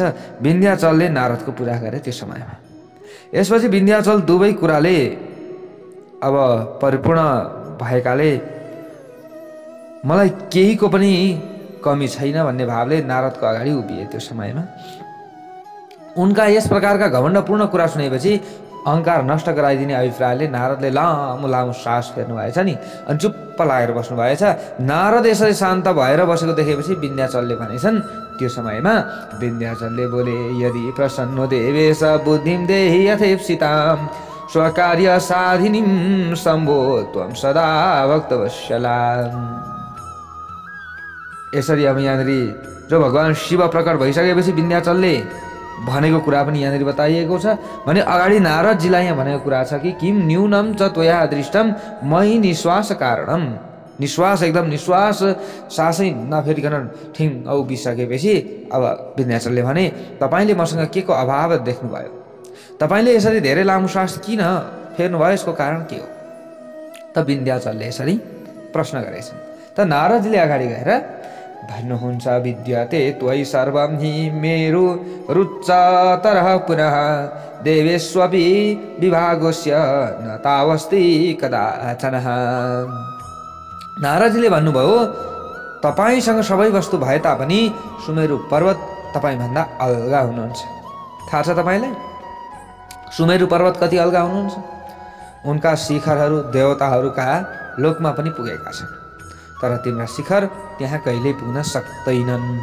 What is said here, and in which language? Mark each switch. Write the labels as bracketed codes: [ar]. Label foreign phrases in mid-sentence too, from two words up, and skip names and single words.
[ne] विन्ध्याचलले नारदको पूजा गरे त्यो समयमा। यसपछि विन्ध्याचल दुवै कुराले अब परिपूर्ण भएकाले मलाई केहीको पनि कमी छैन भन्ने भावले नारदको अगाडि उभिए। त्यो समयमा उनका यस प्रकारका घमण्डपूर्ण कुरा सुनेपछि अहङ्कार नष्ट गराइदिने अभिप्रायले नारदले लामो लामो सास फेर्नु भएछ नि, अनि चुप्प लागेर बस्नु भएछ। नारद यसरी शान्त भएर बसेको देखेपछि विन्ध्याचलले भनेछन्, त्यो समयमा विन्ध्याचलले बोले, [sa] यदि प्रसन्नो देवेश बुद्धिम देहि यथेप्सिताम स्वकार्य साधिनीम सम्भो त्वं सदा भक्तवत्सलाम। [ne] यसरी अब यहाँनिर जो भगवान शिव प्रकट भइसकेपछि विन्ध्याचलले भनेको कुरा पनि यहाँनिर बताइएको छ। भने अगाडि नारदजीलाई यहाँ भनेको कुरा छ कि [sa] किम न्यूनम च त्वया दृष्टम मही निश्वास कारणम। [ne] निश्वास एकदम निश्वास सासै नफेरिकन ठिङ उभिसकेपछि अब विन्ध्याचलले भने, तपाईँले मसँग के को अभाव देख्नुभयो? तपाईँले यसरी धेरै लामो सास किन फेर्नुभयो? यसको कारण के हो? त विन्ध्याचलले यसरी प्रश्न गरेछन्। त नारदजीले अगाडि गएर भन्नुहुन्छ, [sa] विद्यते त्वयि सर्वं हि मेरो रुच्चतरः पुनः देवेष्वपि विभागस्य न तावस्ति कदाचन। [ne] नारदजीले भन्नुभयो, तपाईँसँग सबै वस्तु भए तापनि सुमेरु पर्वत तपाईँभन्दा अलगा हुनुहुन्छ। थाहा छ तपाईँलाई सुमेरु पर्वत कति अलगा हुनुहुन्छ? उनका शिखरहरू देवताहरूका लोकमा पनि पुगेका छन्, तर तिम्रा शिखर त्यहाँ कहिल्यै पुग्न सक्दैनन्।